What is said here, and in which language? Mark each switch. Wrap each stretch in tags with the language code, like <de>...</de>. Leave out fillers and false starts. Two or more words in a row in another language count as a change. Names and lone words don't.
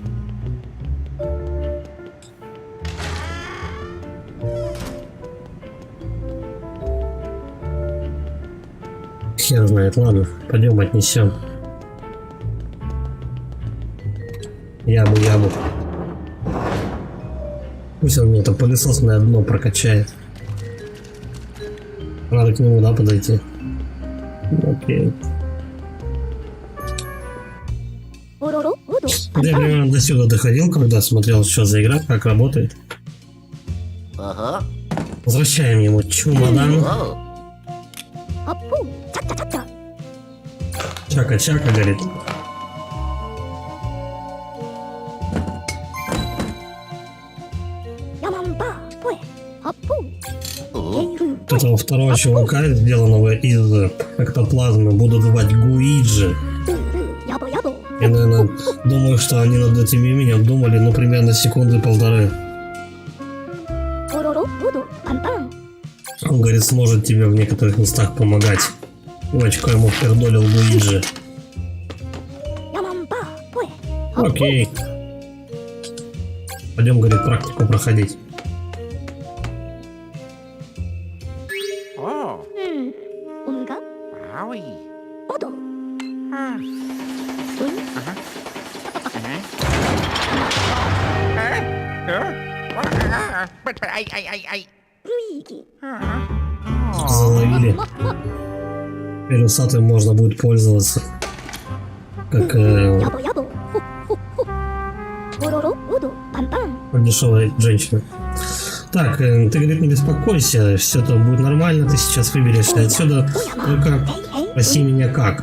<ru>Хер знает, ладно, пойдем отнесем. Ябу. Пусть он мне это пылесосное дно прокачает. Надо к нему, да, подойти. Окей. おろろおど Я примерно до сюда доходил, когда смотрел, что за игра, как работает.</ru> <en>Uh-huh.</en> <ru>Возвращаем ему чемодан.</ru> <en>Oh. あっぽんちゃっちゃちゃっちゃ</en> <ru>Чака-чака, говорит. Тут у второго чувака, сделанного из эктоплазмы, будут звать Гуиджи. Я, наверное, думаю, что они над этим именем думали, ну, примерно секунды полторы. Он, говорит, сможет тебе в некоторых местах помогать. В очко ему пердолил Гуиджи. Окей. Пойдем, говорит, практику проходить.</ru> <en>Oh. Wowie. Ah. Uh-huh. But I.</en> <ru>Заловили. Теперь усатым можно будет пользоваться. Как дешевая женщина. Так, ты, говорит, не беспокойся, все там будет нормально, ты сейчас выберешься отсюда, только спроси меня как.</ru>